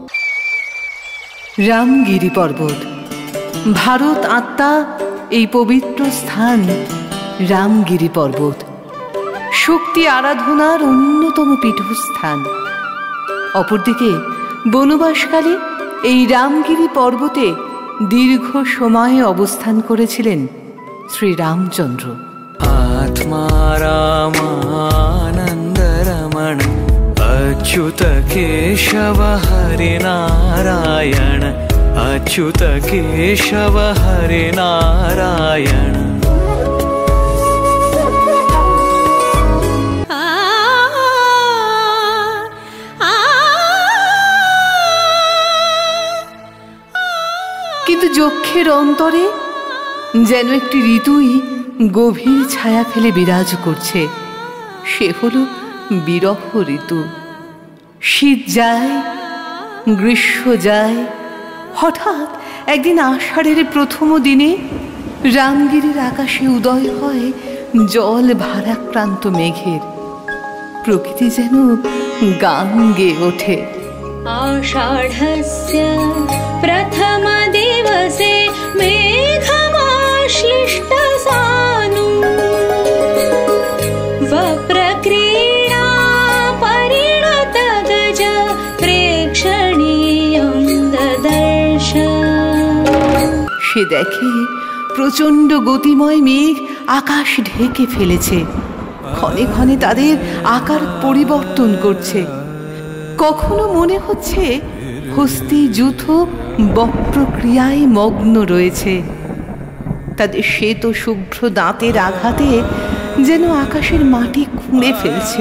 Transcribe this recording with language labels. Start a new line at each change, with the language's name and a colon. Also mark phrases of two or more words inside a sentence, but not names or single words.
Bangla: রামগিরি পর্বত, ভারত আত্মা এই পবিত্র স্থান রামগিরি পর্বত শক্তি আরাধনার অন্যতম পীঠস্থান। অপরদিকে বনবাসকালে এই রামগিরি পর্বতে দীর্ঘ সময় অবস্থান করেছিলেন শ্রীরামচন্দ্র।
Sanskrit: आत्मा रामानंद रमण अच्युत केशव हरि नारायण, अच्युत केशव हरि नारायण।
Bangla: কিন্তু যক্ষের অন্তরে যেন একটি ঋতুই গভীর ছায়া ফেলে বিরাজ করছে। সে হল বিরহ ঋতু। শীত যায়, গ্রীষ্ম যায়, হঠাৎ একদিন আষাঢ়ের প্রথম দিনে রামগিরির আকাশে উদয় হয় জল ভারাক্রান্ত মেঘের। প্রকৃতি যেন গান গেয়ে ওঠে।
Sanskrit: आषाढस्य प्रथम दिवसे मेघमाश्लिष्ट सानुं वप्रक्रीडा परिणत गज प्रेक्षणीयं ददर्श।
Bangla: সে দেখে প্রচণ্ড গতিময় মেঘ আকাশ ঢেকে ফেলেছে, ক্ষণে ক্ষণে তাদের আকার পরিবর্তন করছে। কখনো মনে হচ্ছে হস্তি যূথ বক্রক্রিয়ায় মগ্ন রয়েছে, তাদের শ্বেত শুভ্র দাঁতের আঘাতে যেন আকাশের মাটি খুঁড়ে ফেলছে।